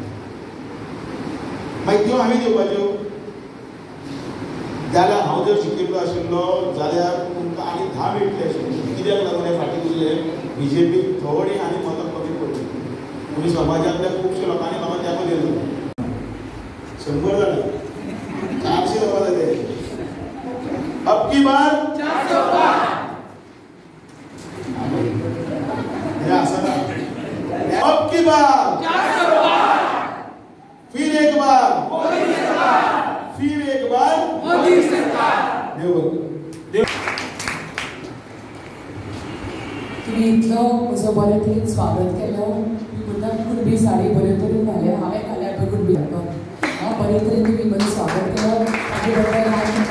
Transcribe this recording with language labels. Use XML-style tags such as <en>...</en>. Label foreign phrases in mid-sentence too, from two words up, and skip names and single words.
<kok>मागीर त्यो आमी दिवपाच्यो जाल्यार हांव जर शिकिल्लो आशिल्लो जाल्यार तुमकां आनी 10 मेळटले आशिल्ले कित्याक लागून हे फाटीं उरले BJP थोडी आनी मतां कमी पडली पूण समाजांतल्या खुबशे लोकांनी म्हाका तेंको दिलो 100 जाले 400 जावपा जाले</kok> <hi>अब की बार 400 पार</hi> <kok>हे आसा ना</kok> <hi>अब की बार 400 पार फिर एक बार मोदी सरकार फिर एक बार मोदी सरकार देव</hi> <kok>तुम्ही इतलो म्हजो बरे तरेन स्वागत केलो मुद्दाम कुणबी साडी बरे तरेन घाल्या हांवें घाल्या पळय कुणबी हांव बरे तरेन तुमी बरें स्वागत केलो ताजे बद्दल हांव</kok>